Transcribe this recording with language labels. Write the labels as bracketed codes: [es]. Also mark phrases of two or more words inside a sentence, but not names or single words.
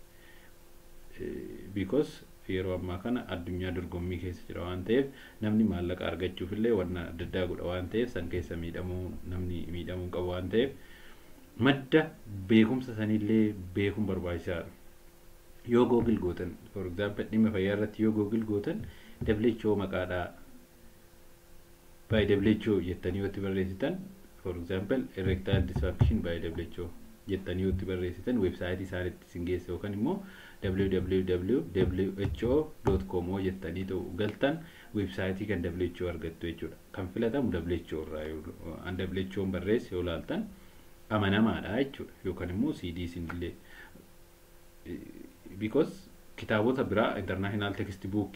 [om] Because yeroo ammaa kana addunyaa dorgommii keessa jira waan ta'eef namni maallaqa argachuuf illee waan adda addaa godha waan ta'eef san keessa namni miidhamuu qabu waan ta'eef madda beekumsa sanillee beekuun barbaachisaadha. Yoo Google gootan [en] for example [om] dhimma fayyaa irratti yoo Google gootan WHO maqaadhaa [en] by WHO [om] jettanii yoo itti barreessitan [en] for example erectile dysfunction by WHO [om] jettanii yoo itti barreessitan websaayitii isaaniitti isin geessa yookaan immoo www.who.com jettanii galtan websaayitii kan WHO argattu jechuudha. Kan filatamu WHO irraa WHO barreesse yoo laaltan amanamaadha jechuudha yookaan immoo CDC illee because kitaabota biraa [en] international textbook